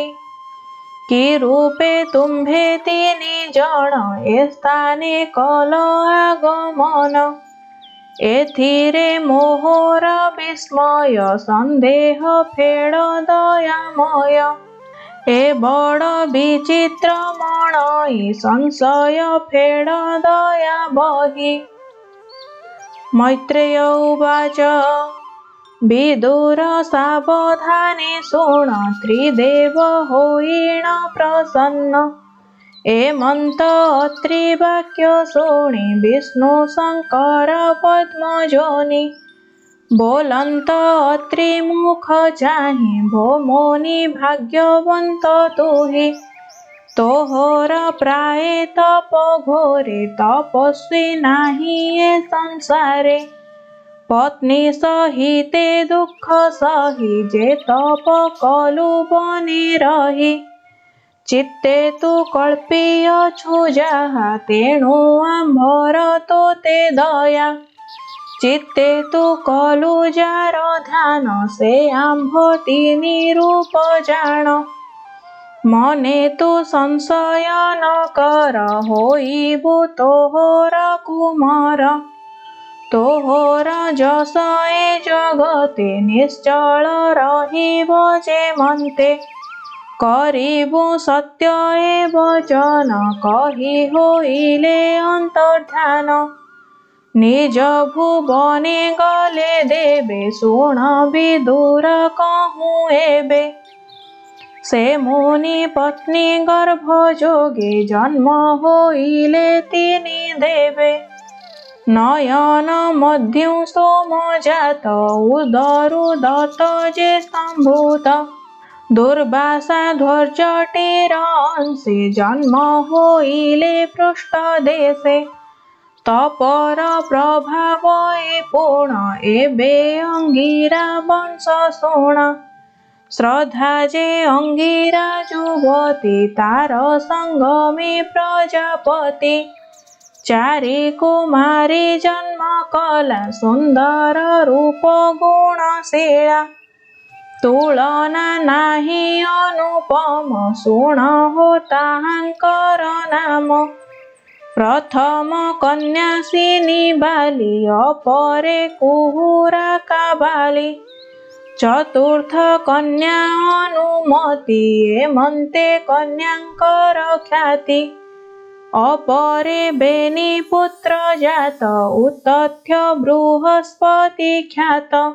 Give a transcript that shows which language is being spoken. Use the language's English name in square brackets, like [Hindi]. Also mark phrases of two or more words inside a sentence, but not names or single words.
[Odia] କି ରୂପେ ତୁମ୍ଭେ ତିନି ଜନ ଏ ସ୍ଥାନେ କଲ ଆଗମନ। ଏଥିରେ ମୋହର ବିସ୍ମୟ ସନ୍ଦେହ ଫେଡ଼ ଦୟାମୟ। ଏ ବଡ଼ ବିଚିତ୍ର ମଣଇ ସଂଶୟ ଫେଡ଼ ଦୟା ବହି। ମୈତ୍ରେୟ ଉବାଚ ବିଦୁର ସାବଧାନେ ଶୁଣ ତ୍ରିଦେବ ହୋଇଣ ପ୍ରସନ୍ନ। ଏମନ୍ତ ଅତ୍ରି ବାକ୍ୟ ଶୁଣି ବିଷ୍ଣୁ ଶଙ୍କର ପଦ୍ମଯୋନି। ବୋଲନ୍ତ ଅତ୍ରି ମୁଖ ଚାହିଁ ଭୋ ମୁନି ଭାଗ୍ୟବନ୍ତ ତୁହି। ତୋହର ପ୍ରାୟ ତପ ଘୋରେ ତପସ୍ୱୀ ନାହିଁ ଏ ସଂସାରେ। ପତ୍ନୀ ସହିତେ ଦୁଃଖ ସହି ଯେ ତପ କଲୁ ବନେ ରହି। ଚିତ୍ତେ ତୁ କଳ୍ପି ଅଛୁ ଯାହା ତେଣୁ ଆମ୍ଭର ତୋତେ ଦୟା। ଚିତ୍ତେ ତୁ କଲୁ ଯାର ଧ୍ୟାନ ସେ ଆମ୍ଭ ତିନି ରୂପ ଜାଣ। ମନେ ତୁ ସଂଶୟ ନ କର ହୋଇବୁ ତୋହର କୁମାର। ତୋହର ଯଶ ଏ ଜଗତେ ନିଶ୍ଚଳ ରହିବ ଯେ ମନ୍ତେ। କରିବୁ ସତ୍ୟ ଏ ବଚନ କହି ହୋଇଲେ ଅନ୍ତର୍ଧାନ। ନିଜ ଭୁବନେ ଗଲେ ଦେବେ ଶୁଣ ବିଦୁର କହୁଁ ଏବେ। ସେ ମୁନି ପତ୍ନୀ ଗର୍ଭ ଯୋଗେ ଜନ୍ମ ହୋଇଲେ ତିନି ଦେବେ। ନୟନ ମଧ୍ୟୁ ସୋମ ଜାତ ଉଦରୁ ଦତ୍ତ ଯେ ସ୍ତମ୍ଭୂତ। ଦୁର୍ବାସା ଧ୍ୱଜଟିର ଅଂଶେ ଜନ୍ମ ହୋଇଲେ ପୃଷ୍ଠ ଦେଶେ। ତପର ପ୍ରଭାବ ଏ ପୂର୍ଣ୍ଣ ଏବେ ଅଙ୍ଗିରା ବଂଶ ଶୁଣ। ଶ୍ରଦ୍ଧା ଯେ ଅଙ୍ଗିରା ଯୁବତୀ ତାର ସଙ୍ଗମେ ପ୍ରଜାପତି ଚାରି କୁମାରୀ ଜନ୍ମ କଳା ସୁନ୍ଦର ରୂପ ଗୁଣଶୀଳା ତୁଳନା ନାହିଁ ଅନୁପମ ଶୁଣ ହୋ ତାହାଙ୍କର ନାମ ପ୍ରଥମ କନ୍ୟା ସିନୀ ବାଲୀ ଅପରେ କୁହୁରା କାବାଲୀ ଚତୁର୍ଥ କନ୍ୟା ଅନୁମତି ଏମନ୍ତେ କନ୍ୟାଙ୍କର ଖ୍ୟାତି ଅପରେ ବେନି ପୁତ୍ର ଜାତ ଉତ୍ତଥ୍ୟ ବୃହସ୍ପତି ଖ୍ୟାତ